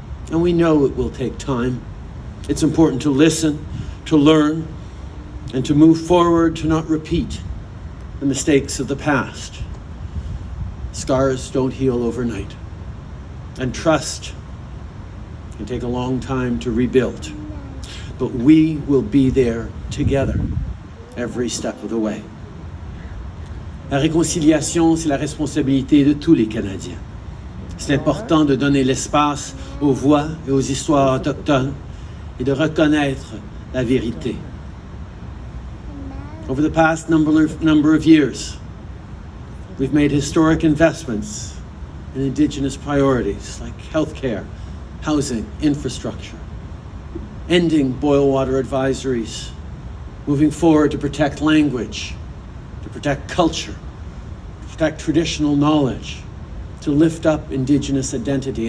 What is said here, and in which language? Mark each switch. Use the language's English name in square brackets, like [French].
[English] And we know it will take time. It's important to listen, to learn, and to move forward to not repeat the mistakes of the past. Scars don't heal overnight. And trust can take a long time to rebuild. But we will be there together every step of the way. [French] La réconciliation, c'est la responsabilité de tous les Canadiens. C'est important de donner l'espace aux voix et aux histoires autochtones et de reconnaître la vérité. [English] Over the past number of years, we've made historic investments in Indigenous priorities like healthcare, housing, infrastructure, ending boil water advisories, moving forward to protect language, to protect culture, to protect traditional knowledge, to lift up Indigenous identity.